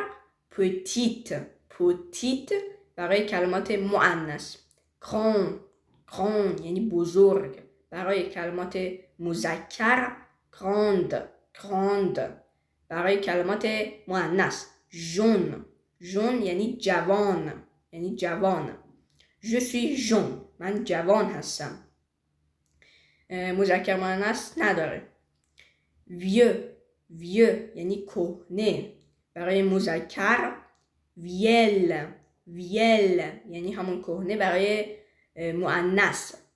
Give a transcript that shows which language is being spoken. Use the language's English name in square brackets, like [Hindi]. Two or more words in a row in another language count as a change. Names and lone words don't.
[Persian] پتیت برای کلمات مؤنث. گراند یعنی بزرگ برای کلمات مذکر. گراند برای کلمات مؤنث. ژون یعنی جوان. [French] je suis jeune [Persian] من جوان هستم. مذکر مؤنث نداره. vieux یعنی کهنه برای مذکر. ویل یعنی همون کهنه برای مؤنث.